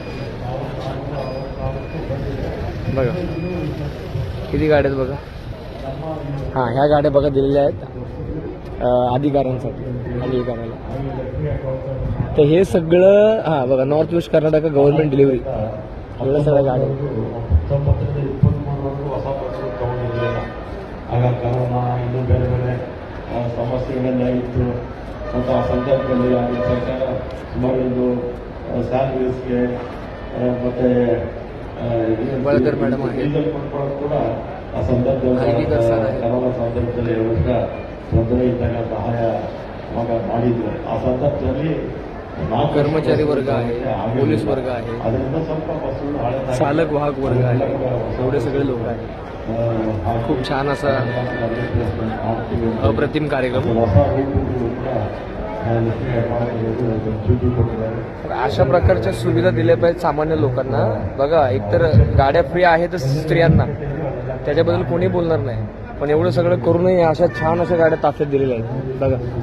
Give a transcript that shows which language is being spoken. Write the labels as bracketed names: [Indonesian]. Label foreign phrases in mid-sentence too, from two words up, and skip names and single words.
[Marathi] बघा किती गाड्या आहेत बघा. हां, ह्या गाड्या बघा दिलेल्या आहेत अधिकाऱ्यांसाठी आणि करायला. तर हे सगळं हां बघा, [English] North West Karnataka Government Delivery, [Marathi] एवढ्या सगळ्या गाड्या. [Kannada] ಆಗ ಕರೋನಾ ಇನ್ನೂ ಬೇರೆ ಬೇರೆ ಸಮಸ್ಯೆಗಳೆಲ್ಲ ಇತ್ತು ಮತ್ತು ಆ ಸಂದರ್ಭದಲ್ಲಿ ಆಗಿನ ಸರ್ಕಾರ ಸುಮಾರು ಒಂದು ಸ್ಯಾಲರೀಸ್ಗೆ ಮತ್ತು ಡೀಸೆಲ್ ಕೊಂಡ್ಕೊಳ್ಳೋದು ಕೂಡ ಆ ಸಂದರ್ಭದಲ್ಲಿ ಕರೋನಾ ಸಂದರ್ಭದಲ್ಲಿ ವರ್ಷ ತೊಂದರೆ ಇದ್ದಾಗ ಸಹಾಯ ಅವಾಗ ಮಾಡಿದ್ರು. ಆ ಸಂದರ್ಭದಲ್ಲಿ [Marathi] कर्मचारी वर्ग आहे, पोलीस वर्ग आहे, [Kannada] ಅದರಿಂದ ಸ್ವಲ್ಪ ಬಸ್ಸುಗಳು ಹಳೆ [Marathi] चालक वाहक वर्ग आहे, एवढे सगळे लोक आहेत. खूप छान असा अप्रतिम कार्यक्रम. अशा प्रकारच्या सुविधा दिल्या पाहिजेत सामान्य लोकांना. बघा एकतर गाड्या फ्री आहेतच स्त्रियांना, त्याच्याबद्दल कोणी बोलणार नाही, पण एवढं सगळं करूनही अशा छान अशा गाड्या ताफ्यात दिलेल्या आहेत बघा.